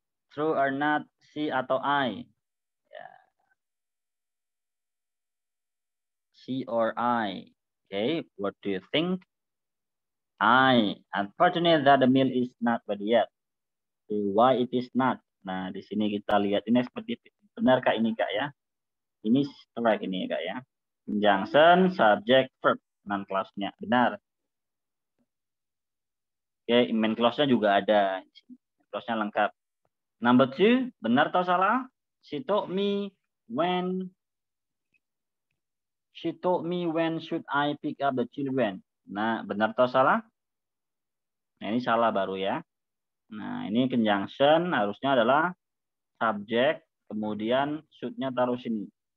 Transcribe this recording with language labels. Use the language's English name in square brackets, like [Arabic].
[English] True or not, C atau I? Ya. She or I? Okay, what do you think? I. Unfortunately that the meal is not ready yet. Why it is not? [Indonesian] Nah, di sini kita lihat ini seperti benar kak ini kak ya? Ini correct ini kak ya. [English] Conjunction, subject, verb. [Indonesian] Non clause-nya benar. Oke, main clause-nya juga ada. Clause-nya lengkap. Number 2, benar atau salah? [English] She told me when should I pick up the children. [Indonesian] Nah, benar atau salah? Nah, ini salah baru ya. Nah, ini conjunction harusnya adalah subject, kemudian should-nya taruh sini.